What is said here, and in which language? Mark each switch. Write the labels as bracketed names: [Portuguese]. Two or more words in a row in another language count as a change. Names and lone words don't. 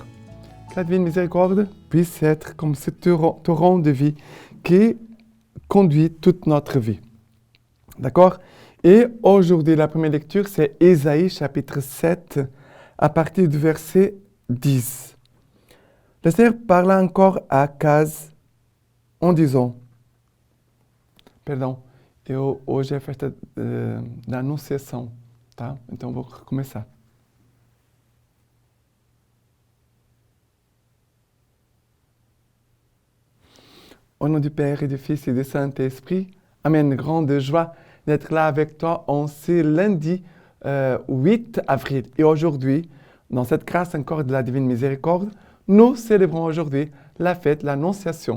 [French] Que la divine miséricorde puisse être comme ce torrent de vie qui conduit toute notre vie. D'accord? Et aujourd'hui, la première lecture, c'est Ésaïe chapitre 7 à partir du verset 10. Le Seigneur parla encore à Akaz en disant, [Portuguese] e hoje é a festa da Anunciação, tá? Então vou começar. [French] Au nom du Père et du Fils et du Saint-Esprit, Amen. Grande joie d'être là avec toi en ce lundi 8 avril. Et aujourd'hui, dans cette grâce encore de la divine miséricorde, nous célébrons aujourd'hui la fête, l'Annonciation.